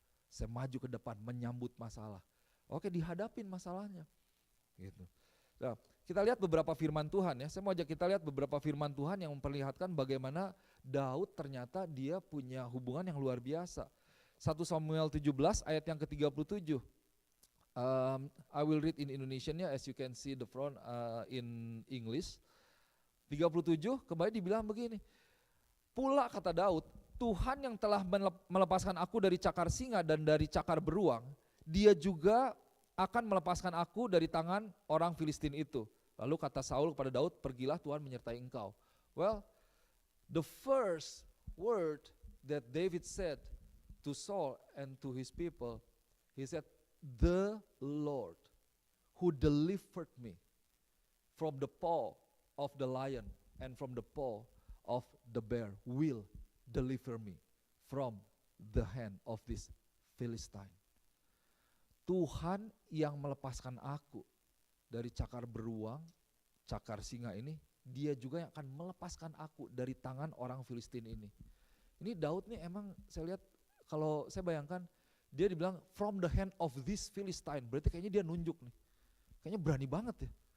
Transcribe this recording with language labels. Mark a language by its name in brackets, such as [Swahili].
[Indonesian] Saya maju ke depan menyambut masalah. Oke, dihadapin masalahnya. Gitu. Nah, kita lihat beberapa firman Tuhan ya. Saya mau ajak kita lihat beberapa firman Tuhan yang memperlihatkan bagaimana Daud ternyata dia punya hubungan yang luar biasa. 1 Samuel 17 ayat yang ke-37. [English] I will read in Indonesian ya, as you can see the front in English. [Indonesian] 37 kembali dibilang begini. Pula kata Daud, Tuhan yang telah melepaskan aku dari cakar singa dan dari cakar beruang, Dia juga akan melepaskan aku dari tangan orang Filistin itu. Lalu kata Saul kepada Daud, pergilah Tuhan menyertai engkau. [English] Well, the first word that David said to Saul and to his people, he said, the Lord who delivered me from the paw of the lion and from the paw of the bear will deliver me from the hand of this Philistine. [Indonesian] Tuhan yang melepaskan aku dari cakar beruang, cakar singa ini, Dia juga yang akan melepaskan aku dari tangan orang Filistin ini. Ini Daud nih emang saya lihat, kalau saya bayangkan, dia dibilang [English] from the hand of this Philistine, [Indonesian] berarti kayaknya dia nunjuk nih. Kayaknya berani banget ya.